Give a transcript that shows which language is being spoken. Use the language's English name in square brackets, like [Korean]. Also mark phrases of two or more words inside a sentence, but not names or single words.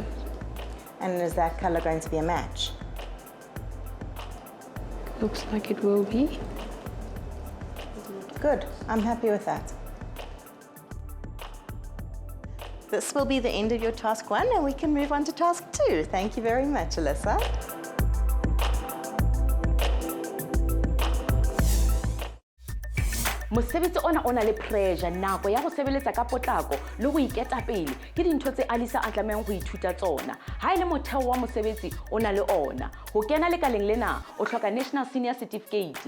[English] And is that color going to be a match? Looks like it will be. Good, I'm happy with that. This will be the end of your task 1 and we can move on to task 2. Thank you very much, Alyssa. [Southern Sotho] Mosebetsi ona o na le pressure, nako ya go sebeletsa ka potlako le go iketsa pele ke dintho tse Alyssa a tlamehang go ithuta tsona. Ha ile motheo wa mosebetsi o na le ona. Ho kena lekaleng lena o hloka National Senior Certificate.